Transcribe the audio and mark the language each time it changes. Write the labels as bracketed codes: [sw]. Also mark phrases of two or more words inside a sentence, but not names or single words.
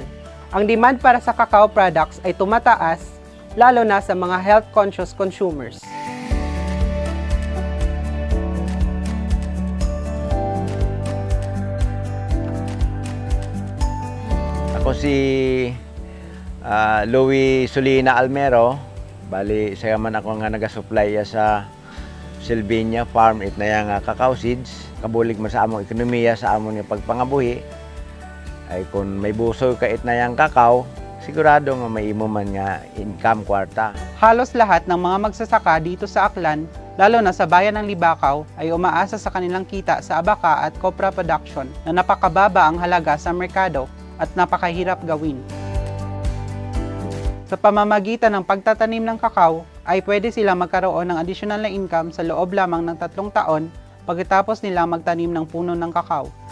[tl] Ang demand para sa [en] cacao products [tl] ay tumataas, lalo na sa mga [en] health-conscious consumers. [akl] Ako si Louie Solina Almero, bali saya man ako nga nagasupply sa Salvinia Farm it na yang cacao seeds. Kabulig man sa among ekonomiya sa among yung pagpangabuhi. Ay kung may busoy ka it na yang cacao, sigurado nga may imo man nga income kwarta. [tl] Halos lahat ng mga magsasaka dito sa Aklan, lalo na sa bayan ng Libacao, ay umaasa sa kanilang kita sa abaka at [en] copra production [tl] na napakababa ang halaga sa merkado at napakahirap gawin. Sa pamamagitan ng pagtatanim ng kakao, ay pwede silang magkaroon ng additional na income sa loob lamang ng 3 taon pagkatapos nilang magtanim ng puno ng kakao.